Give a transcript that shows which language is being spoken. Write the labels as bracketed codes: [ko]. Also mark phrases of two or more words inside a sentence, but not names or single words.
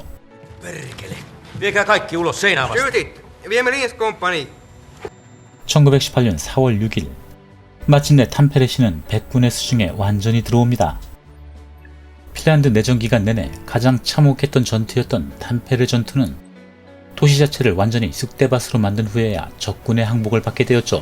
[fi] Viekää kaikki ulos seinää vasta. Skjutit! Vie Melins komppani! [ko] 1918년 4월 6일 마침내 탐페레시는 백군의 수중에 완전히 들어옵니다. 핀란드 내전 기간 내내 가장 참혹했던 전투였던 탐페레 전투는 도시 자체를 완전히 쑥대밭으로 만든 후에야 적군의 항복을 받게 되었죠.